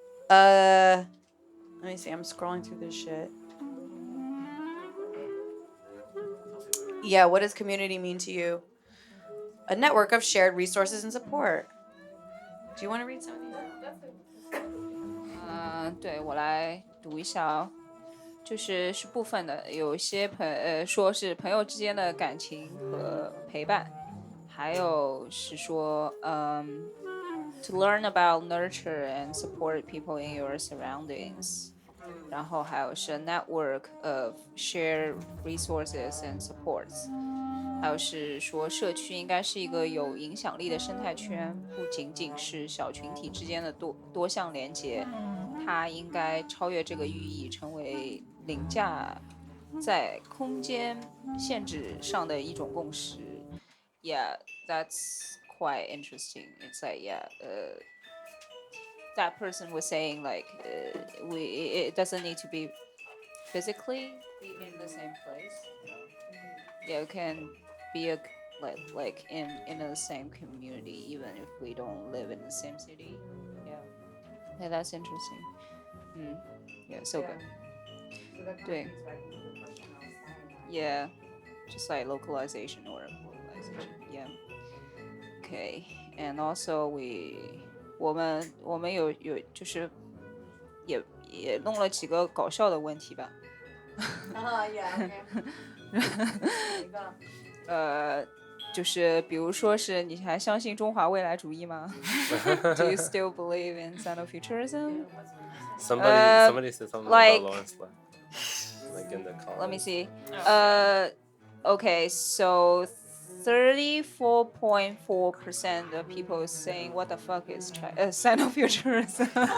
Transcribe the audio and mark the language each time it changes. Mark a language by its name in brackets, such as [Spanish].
[English] Let me see. I'm scrolling through this shit. Yeah, what does community mean to you? A network of shared resources and support. Do you want to read some of these? [Chinese] 对，我来读一下哦。是部分的，有一些说是朋友之间的感情和陪伴，还有是说 [English] to learn about, nurture and support people in your surroundings， [Chinese] 然后还有是 [English] a network of shared resources and supports， [Chinese] 还有是说社区应该是一个有影响力的生态圈，不仅仅是小群体之间的多项连接，它应该超越这个寓意，成为凌驾在空间限制上的一种共识。 [English] Yeah, that's quite interesting. It's like that person was saying like it doesn't need to be physically in the same place. Yeah, it can be like in the same community even if we don't live in the same city. Yeah, that's interesting. Yeah, so good. Yeah. Yeah, just like localization or localization. Yeah. Okay, and also [Chinese] 我们有就是也弄了几个搞笑的问题吧。 [English] yeah, okay. [Chinese] 就是比如说是你还相信中华未来主义吗？ [English] Do you still believe in Sino-futurism? Somebody said something like- about Lawrence Left. Like in the comments. Let me see. Okay, so 34.4% of people saying what the fuck is Sino-futurism.